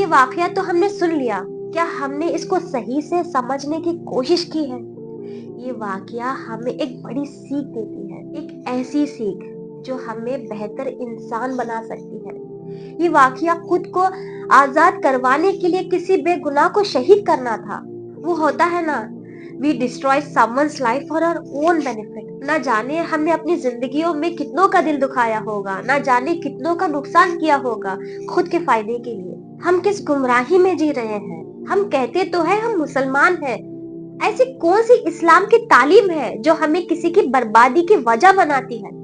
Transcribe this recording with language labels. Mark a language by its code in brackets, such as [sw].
[hi] ये वाकया तो हमने सुन लिया, क्या हमने इसको सही से समझने की कोशिश की है? ये वाकया हमें एक बड़ी सीख देती है, एक ऐसी सीख जो हमें बेहतर इंसान बना सकती है। ये वाकया खुद को आजाद करवाने के लिए किसी बेगुनाह को शहीद करना था। वो होता है ना, [en] we destroy someone's life for our own benefit। [hi] ना जाने हमने अपनी जिंदगियों में कितनों का दिल दुखाया होगा, ना जाने कितनों का नुकसान किया होगा खुद के फायदे के लिए। हम किस गुमराही में जी रहे हैं। हम कहते तो है हम मुसलमान हैं, ऐसी कौन सी इस्लाम की तालीम है जो हमें किसी की बर्बादी की वजह बनाती है?